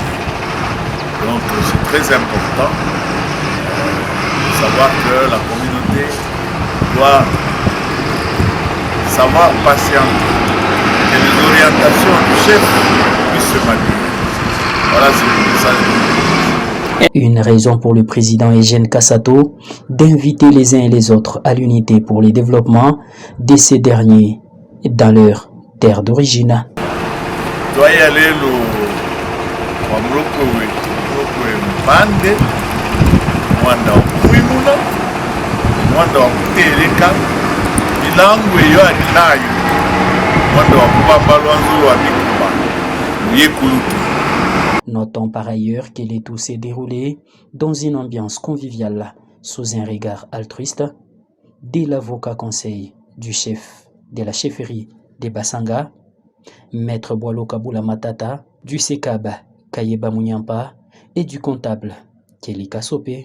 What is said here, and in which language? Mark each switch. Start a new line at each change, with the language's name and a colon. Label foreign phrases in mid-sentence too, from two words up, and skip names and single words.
French: Donc c'est très important de savoir que la communauté doit savoir patienter, que les orientations du chef puissent se matérialiser. Voilà, c'est le message. Une raison pour le président Eugène Kassato d'inviter les uns et les autres à l'unité pour le développement de ces derniers dans leur terre d'origine. Doit y aller le
Luba-Katanga: Mbande, Mwanda Kwimuna, Mwanda Tereka, Milangu yo alinayo, Mwanda Wakubamba Lwanzo wa Mikuba, Yekulutu.
French: Notons par ailleurs que le tout s'est déroulé dans une ambiance conviviale, sous un regard altruiste de l'avocat conseil du chef de la chefferie de Basanga, Maître Boilo Kabula Matata, du SECAB Kayeba Munyampa et du comptable Kelly Kassope.